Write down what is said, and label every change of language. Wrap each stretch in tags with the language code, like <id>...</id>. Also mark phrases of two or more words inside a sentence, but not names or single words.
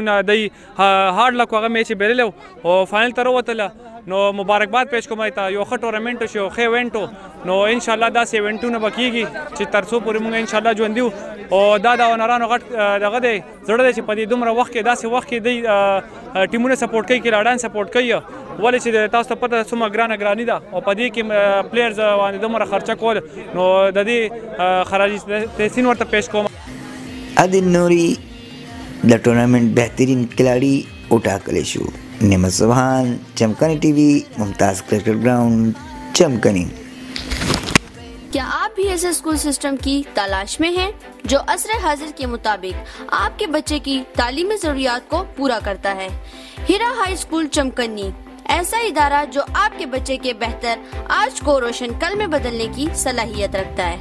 <ps>نه دی هارډ لک هغه میچ یې بایللی او فاینل ته راوتله نو مبارکباد پیش کوم ته یو ښه ټورنمنټ شو ښه ایونټ نو انشاءالله داسې ایونټونه به کېږي چې تر څو پورې موږ انشاءالله ژوندي یو او دا د اونرانو غټ دغه دی زړه دی چې په دې دومره وخت کې داسې وخت کې دی ټیمونه سپورټ کوي کلاډان سپورټ کوي ولې چې تاسو ته پته څومره ګرانه ده او په دې کې پلیئرز باندې دومره خرچه کول نو د دې خراجي تحسین ورته پیش کوم عادل نوري د ټورنمنټ بهترین کھلاڑی وټاکلی شو نعمت سبحان چمکنی ٹی وی ممتاز کرکٹ گراؤنڈ چمکنی</ps> <ur>کیا آپ بھی ایسے اسکول سسٹم کی تلاش میں ہیں جو عصر حاضر کے مطابق آپ کے بچے کی تعلیمی ضروریات کو پورا کرتا ہے؟ ہیرا ہائی اسکول چمکنی ایسا ادارہ جو آپ کے بچے کے بہتر آج کو روشن کل میں بدلنے کی صلاحیت رکھتا ہے۔</ur>